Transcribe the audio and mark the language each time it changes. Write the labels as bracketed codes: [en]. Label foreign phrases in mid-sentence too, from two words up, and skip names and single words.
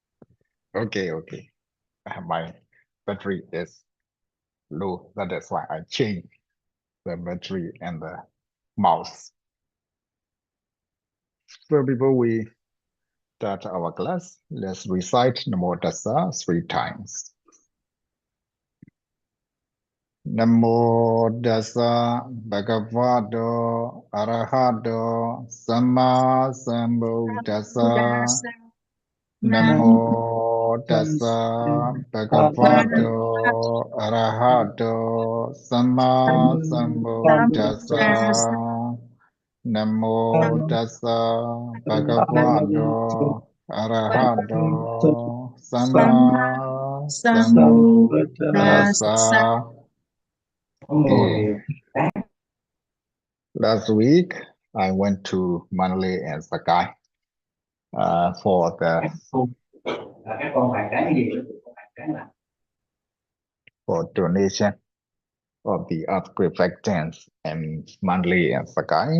[en] Okay. My battery is low. That's why I changed the battery and the mouse. So before we start our class, let's recite [pi] Namo Tassa [en] 3 times. [pi] Namo Tassa Bhagavato Arahato Samma Sambuddhassa. Namo Tassa Bhagavato Arahato Samma Sambuddhassa. Namo Tassa Bhagavato Arahato Samma Sambuddhassa. [en] Okay. Last week, I went to Manali and Sakai for the for donation of the earthquake victims in Manali and Sakai.